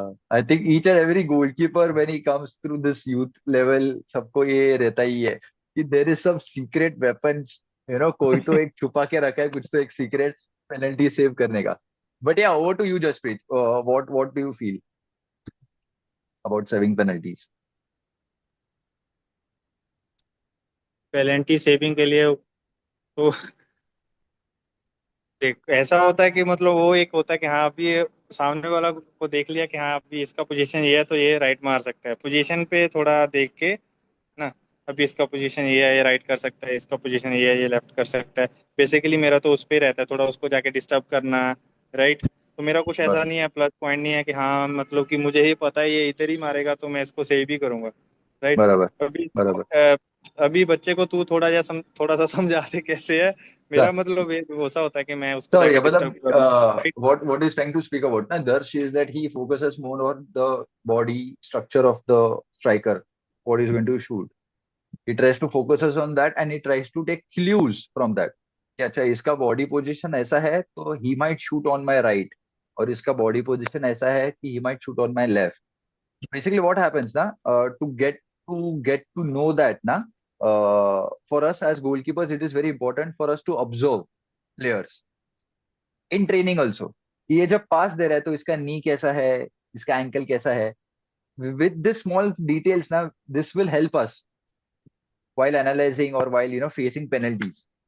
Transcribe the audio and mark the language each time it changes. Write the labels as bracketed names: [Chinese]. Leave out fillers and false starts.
[English] I think each and every goalkeeper when he comes through this youth level [Hindi] सबको ये रहता ही है कि [English] there is some secret weapons, [Hindi] कोई तो एक छुपा के रखा है कुछ तो एक [English] secret penalty save [Hindi] करने का. [English] But yeah, over to you, Jaspreet. What do you feel about saving penalties? [Hindi] Penalty saving के लिए तो देख ऐसा होता है कि मतलब वो एक होता है कि हाँ अभी ये सामने वाला को देख लिया कि हाँ अभी इसका पोजीशन ये है तो ये राइट मार सकता है, पोजीशन पे थोड़ा देख के ना, अभी इसका पोजीशन ये है ये राइट कर सकता है, इसका पोजीशन ये है ये लेफ्ट कर सकता है। बेसिकली मेरा तो उस पे रहता है थोड़ा उसको जाके डिस्टर्ब करना, राइट। तो मेरा कुछ ऐसा बराबर नहीं है, प्लस पॉइंट नहीं है कि हाँ मतलब कि मुझे ही पता है ये इधर ही मारेगा तो मैं इसको सेव ही करूंगा, राइट। बराबर अभी बराबर. अभी बच्चे को तू थोड़ा सा समझा दे कैसे है, मेरा मतलब ये वैसा होता है कि मैं उसको [English] So yeah, [Hindi] जाके मतलब डिस्टर्ब करूँ, right. [English] what he's trying to speak about na Darsh is that he focuses more on the body structure of the striker, what he's going to shoot. He tries to focuses on that and he tries to take clues from that. [Hindi] कि अच्छा इसका body position ऐसा है तो [English] he might shoot on my right [Hindi] और इसका body position ऐसा है कि [English] he might shoot on my left. Basically what happens na to get to know that na for us as goalkeepers it is very important for us to observe players in training also. [Hindi] ये जब पास दे रहा है तो इसका नी कैसा है, इसका ankle कैसा है. [English] With this small details ना this will help us while analyzing or while facing penalties.